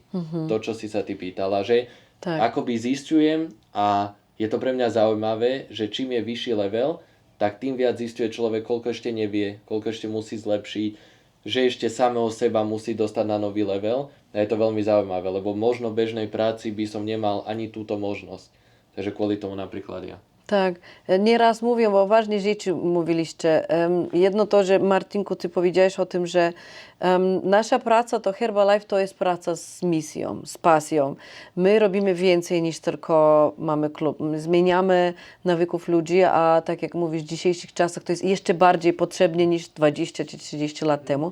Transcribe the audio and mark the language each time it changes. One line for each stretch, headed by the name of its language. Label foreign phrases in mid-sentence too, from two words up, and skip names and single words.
Slovak: To, čo si sa ty pýtala, že akoby zistujem a je to pre mňa zaujímavé, že čím je vyšší level, tak tým viac zistuje človek, koľko ešte nevie, koľko ešte musí zlepšiť, že ešte samého seba musí dostať na nový level a je to veľmi zaujímavé, lebo možno v bežnej práci by som nemal ani túto možnosť. Takže kvôli tomu napríklad ja.
Polish: Tak, nieraz mówią o ważnej rzeczy, mówiliście. Jedno to, że Martinku, ty powiedziałeś o tym, że nasza praca to Herbalife to jest praca z misją, z pasją. My robimy więcej niż tylko mamy klub. My zmieniamy nawyków ludzi, a tak jak mówisz, w dzisiejszych czasach to jest jeszcze bardziej potrzebne niż 20 czy 30 lat temu.